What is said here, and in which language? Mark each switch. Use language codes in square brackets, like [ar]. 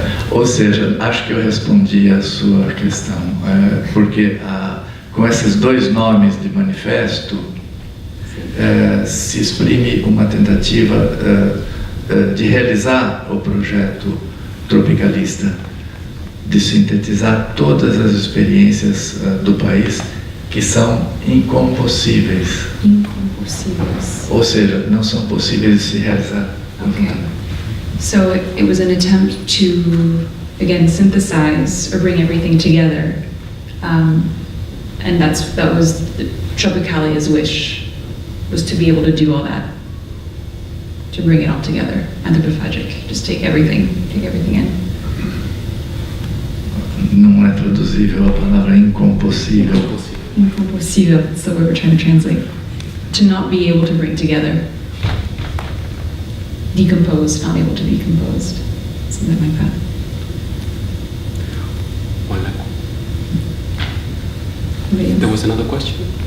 [pt] Ou seja, acho que eu respondi a sua questão, porque com esses dois nomes de manifesto se exprime uma tentativa de realizar o projeto tropicalista, de sintetizar todas as experiências do país que são incompossíveis. Incompossíveis. Ou seja, não são possíveis de se realizar. [en] Okay. So it was an attempt to, again, synthesize or bring everything together. And that was Tropicalia's wish, was to be able to do all that, to bring it all together. Anthropophagic, just take everything in. [pt] Não é traduzível a palavra incompossível. [en] Incompossível, that's the word we're trying to translate. To not be able to bring together. Decomposed, not able to be composed. Something like that. There was another question?